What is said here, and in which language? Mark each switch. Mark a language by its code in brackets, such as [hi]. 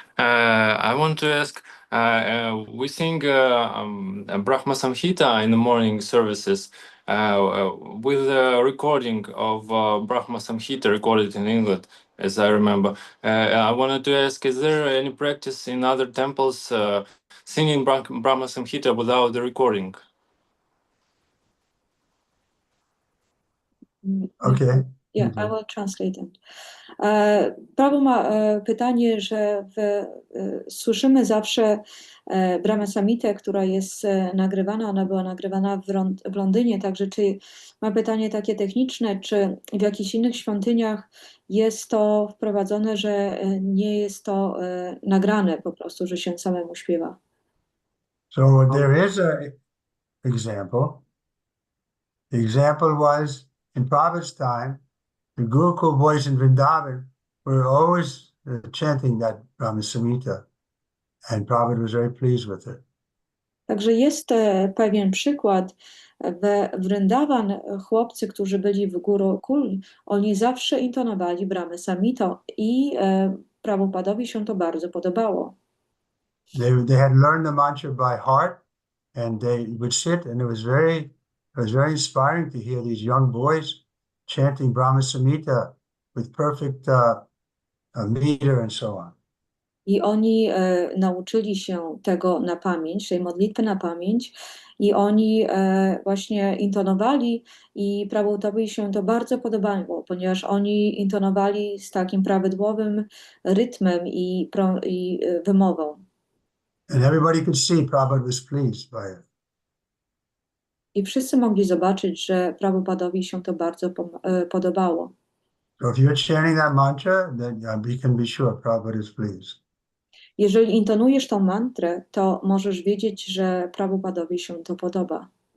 [en] I want to ask, we sing Brahma Samhita in the morning services with a recording of Brahma Samhita recorded in England, as I remember. I wanted to ask, is there any practice in other temples singing Brahma Samhita without the recording? Okay. Yeah, I will translate it. [pl] Prabhu ma pytanie, że słyszymy zawsze Brahma Samhitę, która jest nagrywana, ona była nagrywana w Londynie, także czy ma pytanie takie techniczne, czy w jakichś innych świątyniach jest to wprowadzone, że nie jest to nagrane po prostu, że się samemu śpiewa? [en] So there is a example. The example was in Prabhupada's time, the Gurukul boys in Vrindavan were always chanting that Brahma Samhita, and Prabhupada was very pleased with it. [pl] Także jest pewien przykład. We Vrindavan chłopcy, którzy byli w Gurukul, oni zawsze intonowali Brahma Samhito i Prabhupadowi się to bardzo podobało. [en] They had learned the mantra by heart, and they would sit, and it was very inspiring to hear these young boys chanting Brahma Samhita with perfect meter and so on. [pl] I oni nauczyli się tego na pamięć, tej modlitwy na pamięć, i oni właśnie intonowali i Prabhupadowi się to bardzo podobało, ponieważ oni intonowali z takim prawidłowym rytmem i wymową. [en] And everybody could see Prabhupada was pleased by it. [pl] I wszyscy mogli zobaczyć, że Prabhupadowi się to bardzo podobało. [en] So if you're chanting that mantra, then you can be sure Prabhupada is pleased. [pl] Jeżeli intonujesz tą mantrę, to możesz wiedzieć, że Prabhupadowi się to podoba.